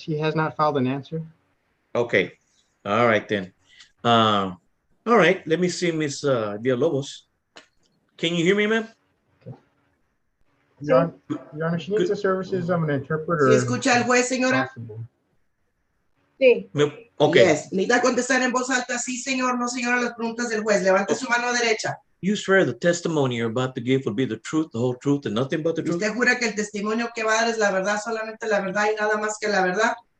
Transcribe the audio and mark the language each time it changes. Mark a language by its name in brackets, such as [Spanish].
[English] He has not filed an answer. Okay. All right, then. All right. Let me see Miss Villalobos. Can you hear me, ma'am? Okay. Your Honor, she needs the services of an interpreter. [Spanish] ¿Sí escucha al juez, señora? Sí. [English] Okay. Yes. [Spanish] ¿Necesita contestar en voz alta? Sí, señor. No, señora, las preguntas del juez. Levante su mano derecha. [English] You swear the testimony you're about to give will be the truth, the whole truth, and nothing but the truth? [Spanish] ¿Usted jura que el testimonio que va a dar es la verdad, solamente la verdad y nada más que la verdad?